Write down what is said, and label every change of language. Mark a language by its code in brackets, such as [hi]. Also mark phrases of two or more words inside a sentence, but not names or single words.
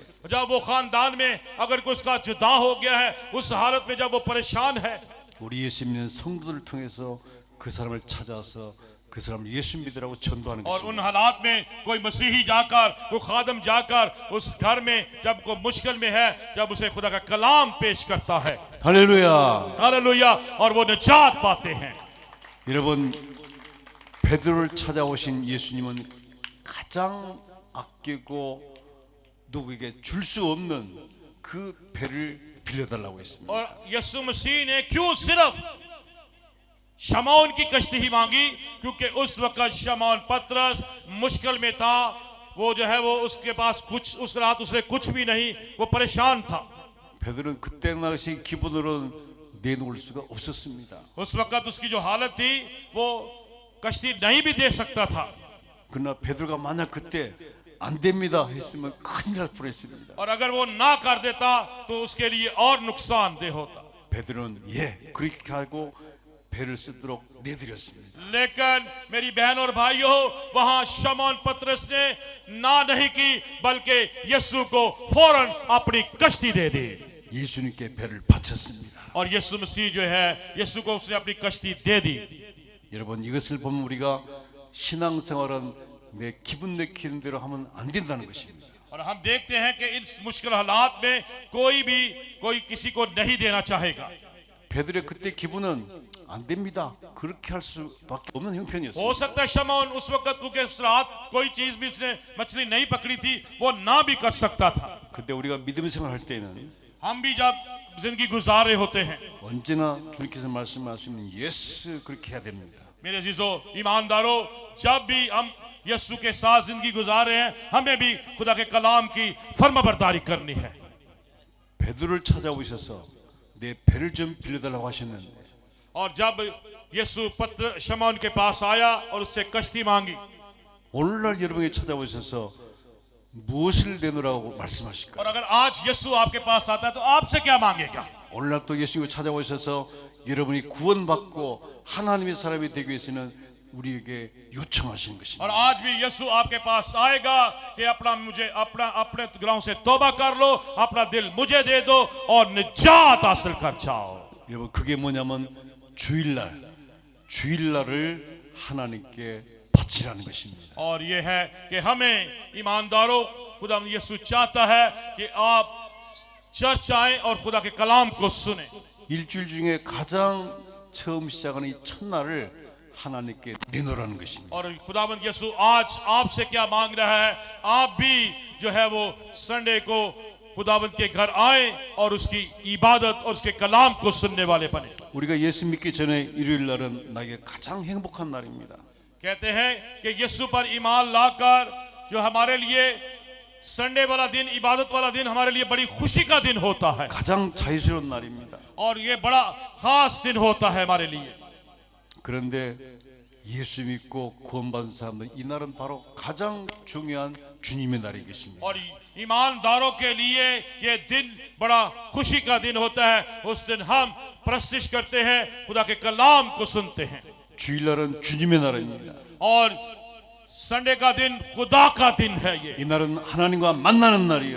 [ur] جب وہ خاندان میں اگر کوئی اس کا جدا ہو گیا ہے، اس حالت میں جب وہ پریشان ہے, [ko] 우리 예수 믿는 성도들을 통해서 그 사람을 찾아서 그 사람을 예수 믿으라고 전도하는 [ur] اور ان [ko] 것입니다. [ur] حالات میں کوئی مسیحی جا کر، کوئی خادم جا کر اس گھر میں جب کوئی مشکل میں ہے، جب اسے خدا کا کلام پیش کرتا ہے, [ko] 할렐루야. [ur] ہللویاہ، اور وہ نجات پاتے ہیں. [ko] 여러분 베드로를 찾아오신 예수님은 가장 아끼고 누구에게 줄 수 없는 그 배를 빌려달라고 했습니다. [ur] اور یسوع مسیح نے کیوں صرف شمعون کی کشتی ہی مانگی? کیونکہ اس وقت شمعون پطرس مشکل میں تھا، وہ جو ہے وہ اس کے پاس کچھ، اس رات اسے کچھ بھی نہیں، وہ پریشان تھا. [ko] 베드로는 그때 당시 기분으로는 내놓을 수가 없었습니다. [ur] اس وقت اس کی جو حالت تھی وہ کشتی نہیں بھی دے سکتا تھا, [ko] 그러나 베드로가 만약 그때 안 됩니다 했으면 큰일 날 뻔했습니다. [ur] اور اگر وہ نہ کر دیتا تو اس کے لیے اور نقصان دہ ہوتا. [ko] 베드로는 예 그렇게 하고 배를 쓰도록 내드렸습니다. [ur] لیکن میری بہن اور بھائیوں، وہاں شمعون پطرس نے نہ نہیں کی، بلکہ یسوع کو فوراً اپنی کشتی دے دی [ko] 예수님께 배를 바쳤습니다. [ur] اور یسوع مسیح جو ہے، یسوع کو اس نے اپنی کشتی دے دی. [ko] 여러분 이것을 보면 우리가 신앙생활은 내 기분 내키는 대로 하면 안 된다는 것입니다. [ur] اور ہم دیکھتے ہیں کہ اس مشکل حالات میں کوئی بھی کوئی کسی کو نہیں دینا چاہے گا. [ko] 베드로의 그때 기분은 안 됩니다. 그렇게 할 수밖에 없는 형편이었어요. [ur] ہو سکتا ہے شمعون اس وقت کیونکہ اس رات کوئی چیز بھی اس نے مچھلی نہیں پکڑی تھی وہ نہ بھی کر سکتا تھا. [ko] 그때 우리가 믿음 생활할 때는 [ur] ہم بھی جب زندگی گزار رہے ہوتے ہیں [ko] 언제나 주님께서 말씀하시는 예스 그렇게 해야 됩니다. [ur] میرے عزیزوں ایمانداروں، جب بھی ہم یسوع کے ساتھ زندگی گزار رہے ہیں ہمیں بھی خدا کے کلام کی فرمانبرداری کرنی ہے. [ko] 베드로를 찾아오셔서 내 배를 좀 빌려달라고 하셨는데 [ur] اور جب یسوع پطرس شمعون کے پاس آیا اور اس سے کشتی مانگی, [ko] 오늘날 여러분에게 찾아오셔서 무엇을 내놓으라고 말씀하실까요? [ur] اور اگر آج یسوع آپ کے پاس آتا ہے تو آپ سے کیا مانگے گا? [ko] 오늘날 또 예수님이 찾아오셔서 여러분이 구원받고 하나님의 사람이 되기 위해서는 우리에게 요청하시는 것입니다. [ur] اور آج بھی یسوع آپ کے پاس آئے گا کہ اپنے گناہوں سے توبہ کر لو، اپنا دل مجھے دے دو اور نجات حاصل کر جاؤ. [ko] 여러분 그게 뭐냐면 주일날을 하나님께 바치라는 것입니다. [ur] اور یہ ہے کہ ہمیں ایمانداروں خدا یسوع چاہتا ہے کہ آپ چرچ آئے اور خدا کے کلام کو سنے. [ko] 일주일 중에 가장 처음 시작하는 이 첫날을 하나님께 내놓으라는 것입니다. [ur] اور خداوند یسوع آج آپ سے کیا مانگ رہا ہے؟ آپ بھی جو ہے وہ سنڈے کو خداوند کے گھر آئے اور اس کی عبادت اور اس کے کلام کو سننے والے بنے. [ko] 우리가 예수 믿기 전에 일요일 날은 나에게 가장 행복한 날입니다. [ur] کہتے ہیں کہ یسوع پر ایمان لا کر جو ہمارے لیے سنڈے والا دن، عبادت والا دن ہمارے لیے بڑی خوشی کا دن ہوتا ہے [ko] 가장 자유스러운 날입니다. [ur] اور یہ بڑا خاص دن ہوتا ہے ہمارے لیے. 그런데 예수 믿고 구원받은 사람들 이 날은 바로 가장 중요한 주님의 날이겠습니다. اور ایمانداروں کے لیے یہ دن بڑا خوشی کا دن ہوتا ہے. اس دن ہم پرستش کرتے ہیں، خدا کے کلام کو سنتے ہیں. [ko] 주일날은 주님의 날입니다. [ur] اور سنڈے کا دن خدا کا دن ہے. [ko] 이 날은 하나님과 만나는 날이에요.